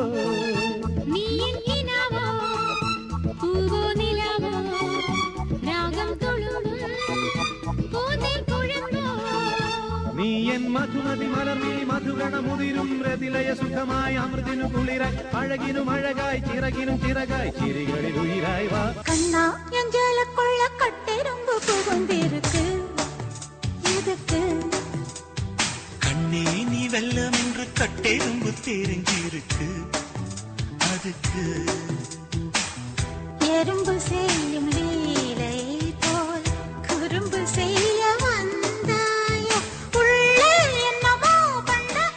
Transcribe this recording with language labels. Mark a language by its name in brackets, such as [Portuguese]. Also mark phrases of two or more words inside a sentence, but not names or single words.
[Malayalam] നീ എൻ കിനാവോ പൂവോ നിലാവോ രാഗം തുളുമ്പും പൂന്തൻ കുഴമ്പോ നീ എൻ മധുമതി മലർന്നീ മധുഗണമുതിരും രതിലയ സുഖമായി അമൃതിനു കുളിരായി അഴകിനും അഴകായി ചിറകിനും ചിറകായി ചിരികളിൽ ഉയിരായി വാ [Tamil] கண்ணா என் ஜலக்குள்ள கட்டெரும்பு புகுந்திருக்கு எதுக்கு கண்ணே நீ வெல்லம் என்று கட்டெரும்பு தெரிஞ்சிருக்கு அதுக்கு எறும்பு செய்யும் லீலை போல் குறும்பு செய்ய வந்தாயோ உள்ளே என்னமோ பண்ண